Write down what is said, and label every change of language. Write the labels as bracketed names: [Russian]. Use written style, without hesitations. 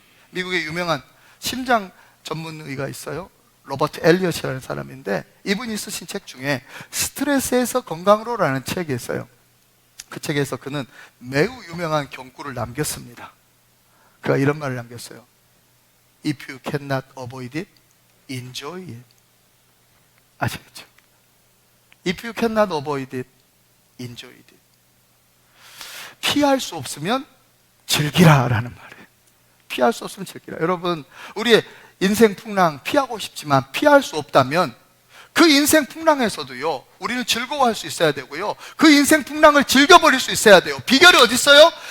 [Korean] 미국의 유명한 심장 전문의가 있어요. 로버트 엘리엇이라는 사람인데, 이분이 쓰신 책 중에 스트레스에서 건강으로라는 책이 있어요. 그 책에서 그는 매우 유명한 경구를 남겼습니다. 그가 이런 말을 남겼어요. [English] If you cannot avoid it, enjoy it. [Korean] 아시겠죠? [English] If you cannot avoid it, enjoy it. [Korean] 피할 수 없으면 즐기라 라는 말이에요. 피할 수 없으면 즐기라. 여러분, 우리의 인생 풍랑 피하고 싶지만 피할 수 없다면 그 인생 풍랑에서도요, 우리는 즐거워할 수 있어야 되고요, 그 인생 풍랑을 즐겨버릴 수 있어야 돼요. 비결이 어디 있어요?